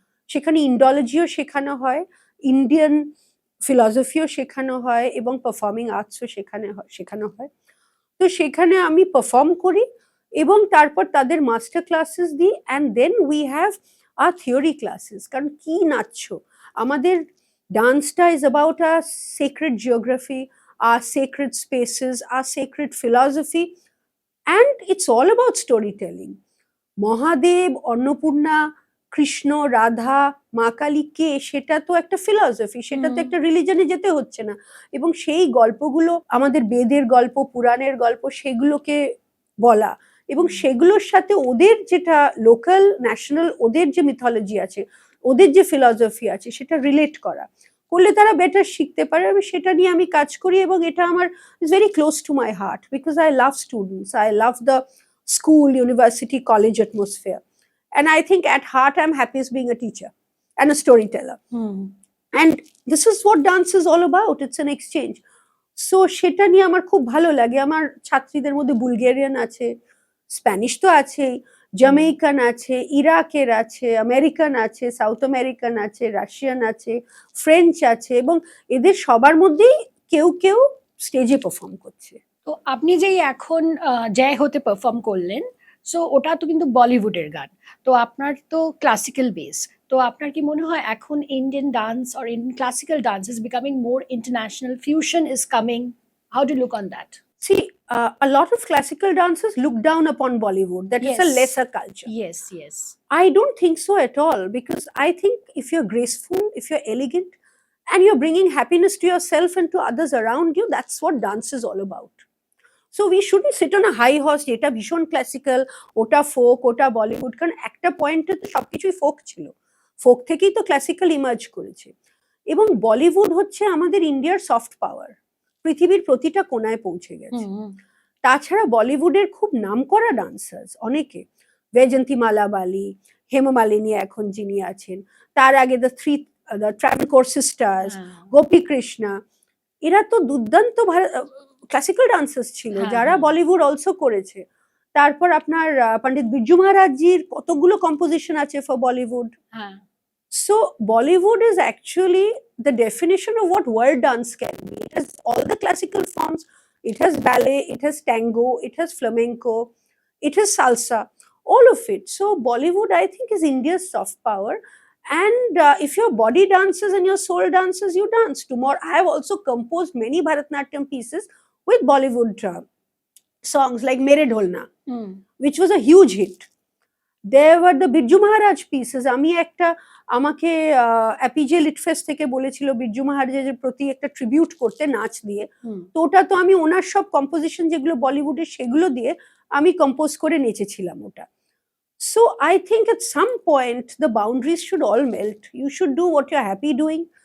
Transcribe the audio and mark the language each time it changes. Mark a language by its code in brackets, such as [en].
[bn] সেখানে ইন্ডোলজিও শেখানো হয়, ইন্ডিয়ান ফিলসফিও শেখানো হয় এবং পারফর্মিং আর্টসও শেখানো হয়। তো সেখানে আমি পারফর্ম করি এবং তারপর তাদের মাস্টার ক্লাসেস দিই, [en] And then we have আর theory classes. [bn] কারণ কি নাচছো, আমাদের ডান্সটা [en] Is about a sacred geography, our sacred spaces, our sacred philosophy, and it's all about storytelling. [bn] Mahadev, Annapurna, Krishna, Radha, মা কালী কে, সেটা তো একটা ফিলসফি, সেটা তো একটা রিলিজনে যেতে হচ্ছে না। এবং সেই গল্পগুলো আমাদের বেদের গল্প, পুরাণের গল্প, সেগুলোকে বলা এবং সেগুলোর সাথে ওদের যেটা লোকাল ন্যাশনাল ওদের যে মিথোলজি আছে, ওদের যে ফিলসফি আছে, সেটা রিলেট করা করলে তারা বেটার শিখতে পারে। আমি সেটা নিয়ে আমি কাজ করি এবং এটা আমার [en] Is very close to my heart, because I love students, I love the school, university, college atmosphere. And I think at heart I'm happiest being a teacher and a storyteller. And this is what dance is all about. It's an exchange. [bn] So সেটা নিয়ে আমার খুব ভালো লাগে। আমার ছাত্রীদের মধ্যে Bulgarian আছে, স্প্যানিশ তো আছেই, জামেইকান আছে, ইরাকের আছে, আমেরিকান আছে, সাউথ আমেরিকান আছে, রাশিয়ান আছে, ফ্রেঞ্চ আছে, এবং এদের সবার মধ্যেই কেউ কেউ স্টেজে পারফর্ম করছে। তো আপনি যেই এখন জয় হতে পারফর্ম করলেন, সো ওটা তো কিন্তু বলিউডের গান, তো আপনার তো ক্লাসিক্যাল বেস, তো আপনার কি মনে হয় এখন [en] Indian dance or Indian classical dance is becoming more international, fusion is coming, how do look on that? See, a lot of classical dancers look down upon Bollywood, that it's a Yes. lesser culture. Yes. I don't think so at all, because I think if you're graceful, if you're elegant, and you're bringing happiness to yourself and to others around you, that's what dance is all about. So we shouldn't sit on a high horse, [bn] এটা ভীষণ classical, ওটা folk, ওটা বলিউড, কারণ একটা পয়েন্টে তো সবকিছুই folk ছিল, ফোক থেকেই তো ক্লাসিক্যাল ইমার্জ করেছে। এবং বলিউড হচ্ছে আমাদের ইন্ডিয়ার সফট পাওয়ার, পৃথিবীর প্রতিটা কোনায় পৌঁছে গেছে। তাছাড়া বলিউডের খুব নামকরা ডান্সার্স অনেকে, বৈজয়ন্তীমালা বালি, হেমমালিনী এখন যিনি আছেন, তার আগে দ্য ট্রাভেনকোর সিস্টার্স, গোপী কৃষ্ণা, এরা তো দুর্দান্ত ক্লাসিক্যাল ডান্সার্স ছিল যারা বলিউড অলসো করেছে। তারপর আপনার পণ্ডিত বিরজু মহারাজজির কতগুলো কম্পোজিশন আছে for Bollywood. [en] So Bollywood is actually the definition of what world dance can be. It has all the classical forms, it has ballet, it has tango, it has flamenco, it has salsa, all of it. So Bollywood, I think, is India's soft power. And if your body dances and your soul dances, you dance. Tomorrow, I have also composed many Bharatanatyam pieces with Bollywood songs like Mere Dholna, which was a huge hit. There were the Birju Maharaj pieces. [bn] আমি একটা, আমাকে অ্যাপিজে litfest থেকে বলেছিল বিরজু মহারাজের প্রতি একটা tribute করতে নাচ দিয়ে, তো ওটা তো আমি ওনার সব কম্পোজিশন যেগুলো বলিউডের সেগুলো দিয়ে আমি কম্পোজ করে নেচেছিলাম ওটা। [en] So I think at some point the boundaries should all melt, you should do what you are happy doing.